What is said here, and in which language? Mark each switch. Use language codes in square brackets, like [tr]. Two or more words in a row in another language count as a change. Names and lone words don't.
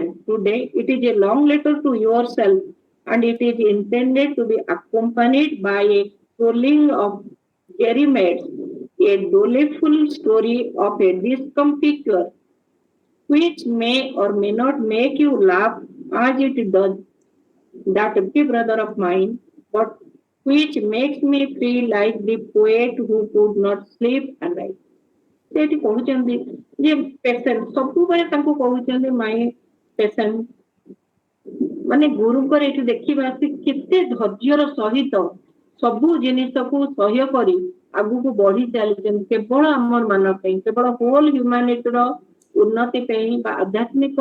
[en] Today it is a long letter to yourself and it is intended to be accompanied by a rolling of jeremiads, a doleful story of a discomfiture which may or may not make you laugh as it does that big brother of mine, but which makes me feel like the poet who could not sleep at night. [or] ସେଠି କହୁଛନ୍ତି ଯେ ପେସେଣ୍ଟ ସବୁବେଳେ ତାଙ୍କୁ କହୁଛନ୍ତି [en] my patient [or] ମାନେ ଗୁରୁଙ୍କର ଏଠି ଦେଖିବା ସେ କେତେ ଧୈର୍ଯ୍ୟର ସହିତ ସବୁ ଜିନିଷକୁ ସହ୍ୟ କରି ଆଗକୁ ବଢି ଚାଲିଛନ୍ତି କେବଳ ଆମର ମାନଙ୍କ ପାଇଁ କେବଳ [en] whole humanityର [or] ଉନ୍ନତି ପାଇଁ ବା ଆଧ୍ୟାତ୍ମିକ